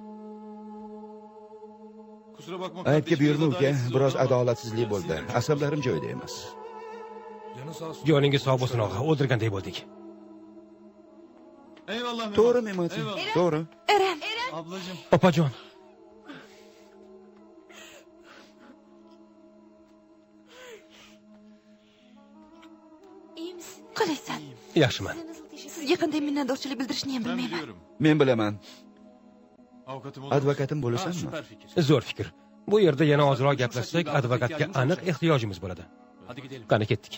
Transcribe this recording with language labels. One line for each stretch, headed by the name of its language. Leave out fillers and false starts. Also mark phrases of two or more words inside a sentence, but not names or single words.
Turkish: Kusura bakma
Uzbek: Aytga
Turkish: kardeşim,
Uzbek: buyurma
Turkish: biraz
Uzbek: uka,
Turkish: adaletsiz
Uzbek: biroz
Turkish: oldu ama
Uzbek: adolatsizlik bo'ldi. Asablarim joyida emas.
Turkish: Canı sağ olsun.
Uzbek: Joningiz sog' bo'lsin og'a, o'ldirgandek bo'ldik.
Turkish: Eyvallah Mehmet.
Uzbek: To'g'ri, Memati.
Turkish: Eyvallah.
Uzbek: To'g'ri. Eren,
Turkish: Ablacığım.
Uzbek: Opajon.
Turkish: İyi misin?
Uzbek: qalaysan? Yaxshiman.
Turkish: Nasıl teşekkür
Uzbek: Sizga qanday minnatdorchilik bildirishni ham
Turkish: Ben
Uzbek: bilmayman.
Turkish: biliyorum.
Uzbek: Men bilaman.
Turkish: Avukatım olur.
Uzbek: Advokatim bo'lasanmi?
Turkish: Süper fikir.
Uzbek: Zo'r fikr. Bu yerda yana ozroq gaplashsak, advokatga aniq ehtiyojimiz bo'ladi.
Turkish: Hadi gidelim.
Uzbek: Qani ketdik.